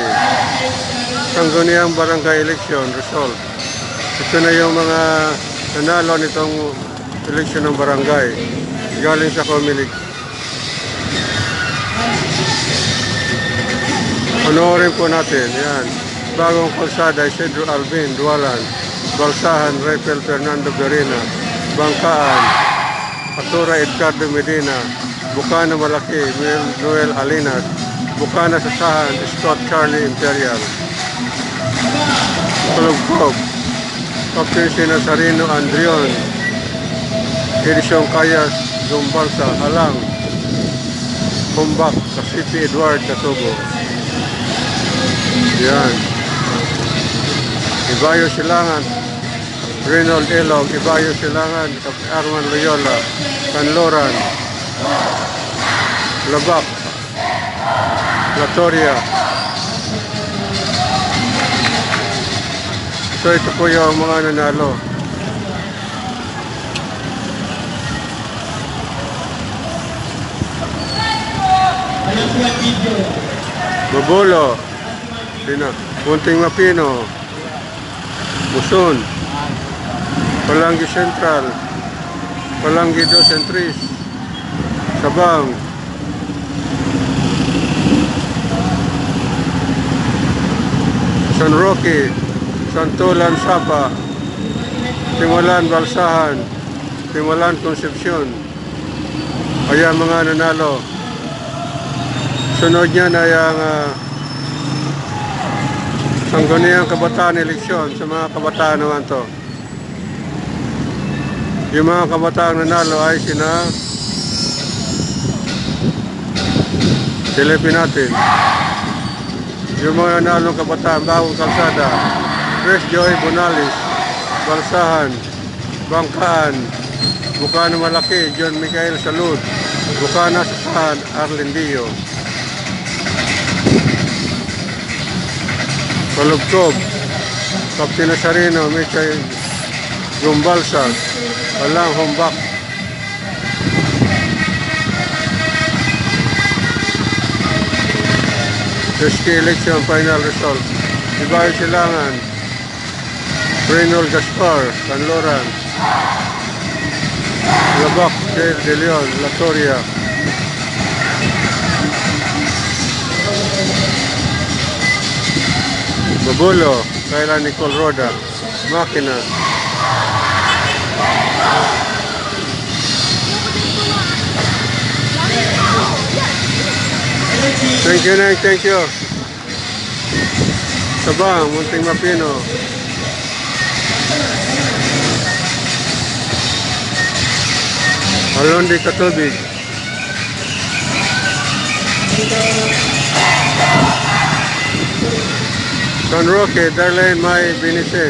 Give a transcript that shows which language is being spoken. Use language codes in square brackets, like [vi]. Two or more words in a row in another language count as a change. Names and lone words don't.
[tl] Sangguniang Barangay [en] Election Result. [tl] Ito na yung mga nanalo nitong eleksyon ng barangay. Galing sa Comelec. Honorin po natin. Yan. Bagong kalsada, Isidro Alvin, Dualan. Balsahan, Rafael Fernando Berina. Bangkaan, Patura Edgardo Medina. Bukana Malaki, Noel Alinas. Bukana Sasahan, Scott Charlie Imperial. Kulugkog, Captain Sinasarino Andrion. Edison Cayas, Zumbalsa, Halang. Kumbak, Casipi Edward Catubo. Yan. Ibayo Silangan, Reynold Elog, Ibayo Silangan, Arman Loyola, Canloran, Labak, Latoria. So ito po yung mga nanalo. Bobolo, Punting Mapino, Buson, Palanggi Central, Palanggi 2 and 3, Sabang, San Roque, Santolan Sapa, Timulan Balsahan, Timulan Concepcion. Ayan mga nanalo. Sunod niyan ay ang Sangguniang Kabataan Eleksyon sa mga kabataan naman to. Yung mga kabataan nanalo ay sina silipin natin. Yung mga nanalong kabataan, Bagong Kalsada, Chris Joy Bonalis, Balsahan, Bangkaan, Bukana Malaki, John Michael Salud, Bukana Sasahan, Arlen Dio. Palugkog, Captain Nasarino, Michael Gumbalsa, Alang Humbak. [en] SK election final result. [tl] Ibayo Silangan, Reynold Gaspar, Canloran, Labak, De Leon, Latoria. Babulo, Kayla Nicole Roda, Makina. [en] Thank you, Neng. Thank you. [tl] Sabang, Munting Mapino. Alondi Katubig. San Roque, Darlene May Binisen.